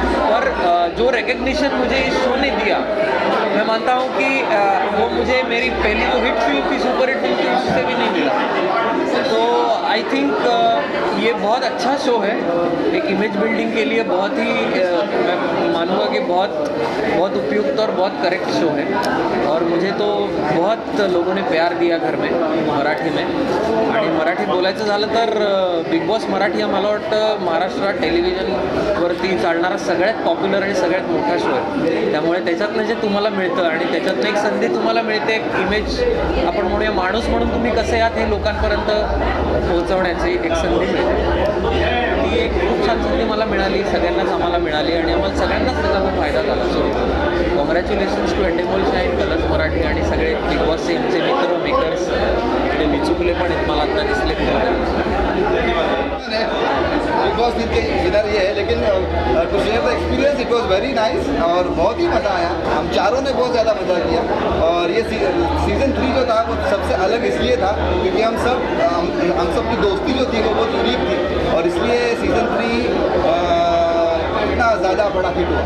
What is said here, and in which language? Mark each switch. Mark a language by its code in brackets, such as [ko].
[hi] पर जो रिकग्निशन मुझे इस शो ने दिया, मैं मानता हूँ कि वो मुझे मेरी पहली जो हिट फिल्म थी, सुपर हिट फिल्म थी, उससे भी नहीं मिला. तो [en] I think [hi] ये बहुत अच्छा शो है. एक इमेज बिल्डिंग के लिए बहुत ही मैं मानूंगा कि बहुत उपयुक्त और बहुत करेक्ट शो है. और मुझे तो बहुत लोगों ने प्यार दिया घर में मराठी में. [mr] आणि मराठी बोलायचं झालं तर बिग बॉस मराठी हा मला वाटतं महाराष्ट्रात टेलिव्हिजनवरती चालणारा सगळ्यात पॉप्युलर आणि सगळ्यात मोठा शो आहे. त्यामुळे त्याच्यातनं जे तुम्हाला मिळतं आणि त्याच्यातनं एक संधी तुम्हाला मिळते, एक इमेज आपण म्हणूया, माणूस म्हणून तुम्ही कसे आहात हे लोकांपर्यंत पोहोचवण्याची एक संधी मिळते. ती एक खूप छान संधी मला मिळाली, सगळ्यांनाच आम्हाला मिळाली आणि आम्हाला सगळ्यांनाच त्याचा खूप फायदा झाला. [en] so congratulations to [mr] Endemol shine, colours Marathi आणि सगळे बिग बॉस सेमचे मित्र, मेकर्स. ते विचुकले पण आहेत मला [hi] टोटली स्लिप कर गया। बिग बॉस के विनर ये है, लेकिन [en] to share the experience it was very nice [hi] और बहुत ही मज़ा आया। हम चारों ने बहुत ज़्यादा मज़ा किया और ये सीज़न 3 जो था वो सबसे अलग इसलिए था क्योंकि हम सब की दोस्ती जो थी वो बहुत यूनिक थी और इसलिए सीज़न 3 इतना ज़्यादा बड़ा हिट हुआ।